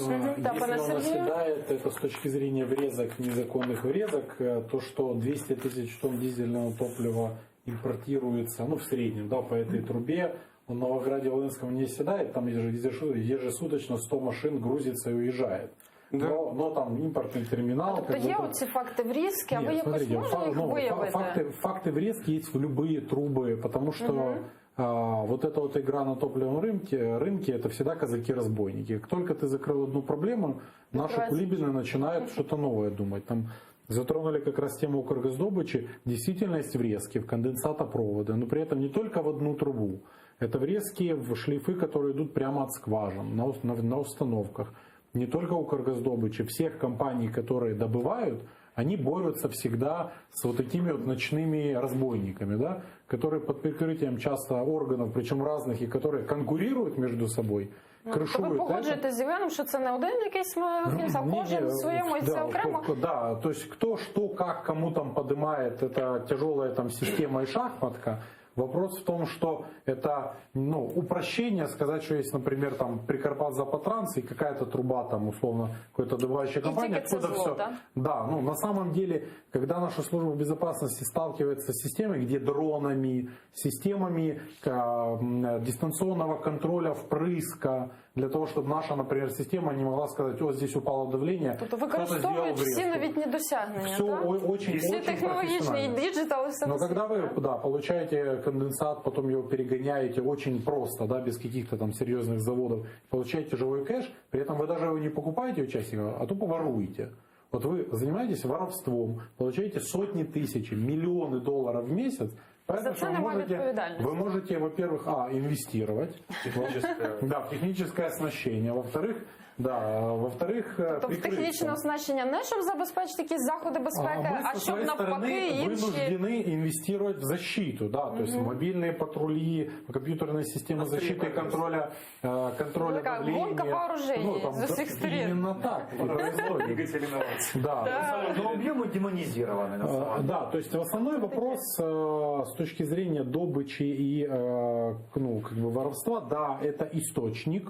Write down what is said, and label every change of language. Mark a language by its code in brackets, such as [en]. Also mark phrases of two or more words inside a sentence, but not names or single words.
[ru] Если он оседает, это с точки зрения врезок, незаконных врезок, то, что 200 тысяч тонн дизельного топлива импортируется, ну, в среднем, да, по этой трубе, в Новограде-Волынском не оседает, там ежесуточно 100 машин грузится и уезжает. Да. Но там импортный терминал... [uk] Тобто є оці факти врізки, а ви якось [ru] смотрите, [uk] можете їх виявити? [ru] факты врезки есть в любые трубы, потому что вот эта вот игра на топливном рынке это всегда казаки-разбойники. Как только ты закрыл одну проблему, наши кулибины начинают что-то новое думать. Там затронули как раз тему Укргаздобычи, действительно есть врезки в конденсатопроводы, но при этом не только в одну трубу. Это врезки в шлейфы, которые идут прямо от скважин, на установках. Не только Укргаздобычи, всех компаний, которые добывают, они борются всегда с вот такими вот ночными разбойниками, да, которые под прикрытием часто органов, причем разных, и которые конкурируют между собой, крышуют. [uk] Ви погоджуєтесь з Євгеном, що це не один якийсь механізм, а кожен в своєму і це окремо? [ru] Да, то есть кто что, как, кому там поднимает, это тяжелая там система и шахматка. Вопрос в том, что это упрощение сказать, что есть, например, там Прикарпатзапатранс и какая-то труба, там, условно, какой-то добывающая компания, откуда все. Да, на самом деле, когда наша служба безопасности сталкивается с системой, где дронами, системами дистанционного контроля впрыска, для того, чтобы наша, например, система не могла сказать, вот здесь упало давление. [uk] Тобто використовують всі новітні досягнення, [ru] все очень, [uk] всі технологічні, і діджитал, і все. [ru] Но когда вы получаете конденсат, потом его перегоняете очень просто, да, без каких-то там серьезных заводов, получаете живой кэш, при этом вы даже его не покупаете у частника, а тупо воруете. Вот вы занимаетесь воровством, получаете сотни тысяч, миллионы долларов в месяц. Поэтому вы можете, во-первых, инвестировать в техническое оснащение, во-вторых, [uk] тобто технічне оснащення не щоб забезпечити якісь заходи безпеки, а щоб навпаки інші... [ru] вынуждены инвестировать в защиту, да, то есть мобильные патрули, компьютерные системы защиты и контроля давления. Гонка вооружений с [uk] усіх сторон. [ru] Именно так. Но объемы демонизированы. Да, то есть основной вопрос с точки зрения добычи и воровства, да, это источник.